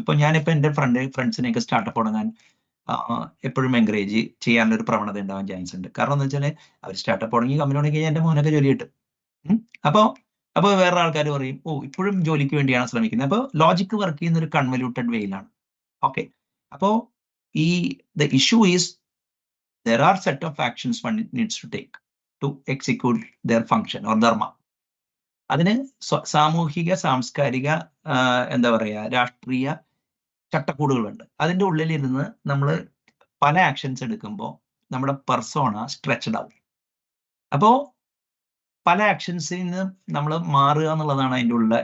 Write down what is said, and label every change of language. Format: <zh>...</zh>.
<ml>ഇപ്പൊ ഞാനിപ്പോ എൻ്റെ ഫ്രണ്ട്സിനെയൊക്കെ സ്റ്റാർട്ടപ്പ് തുടങ്ങാൻ എപ്പോഴും എൻകറേജ് ചെയ്യാനുള്ള ഒരു പ്രവണത ഉണ്ടാവാൻ ചാൻസ് ഉണ്ട്. കാരണം എന്ന് വെച്ചാൽ അവർ സ്റ്റാർട്ടപ്പ് തുടങ്ങി കമ്പനി തുടങ്ങി കഴിഞ്ഞാൽ എൻ്റെ മോനൊക്കെ ജോലി കിട്ടും. അപ്പോൾ വേറെ ആൾക്കാർ പറയും, ഓ ഇപ്പോഴും ജോലിക്ക് വേണ്ടിയാണ് ശ്രമിക്കുന്നത്. അപ്പോൾ ലോജിക്ക് വർക്ക് ചെയ്യുന്ന ഒരു കൺവല്യൂട്ടഡ് വേയിലാണ്.</ml> <en>okay,</en> <ml>അപ്പോൾ</ml> <en>The issue is there are set of actions one needs to take to execute their function or dharma.</en> <ml>അതിന് സാമൂഹിക, സാംസ്കാരിക, എന്താ പറയുക, രാഷ്ട്രീയ ചട്ടക്കൂടുകളുണ്ട്. അതിൻ്റെ ഉള്ളിലിരുന്ന് നമ്മൾ പല ആക്ഷൻസ് എടുക്കുമ്പോൾ നമ്മുടെ പെർസോണ സ്ട്രെച്ച്ഡ് ആവും. അപ്പോൾ പല ആക്ഷൻസിൽ നിന്ന് നമ്മൾ മാറുക എന്നുള്ളതാണ് അതിൻ്റെ ഉള്ള.</ml>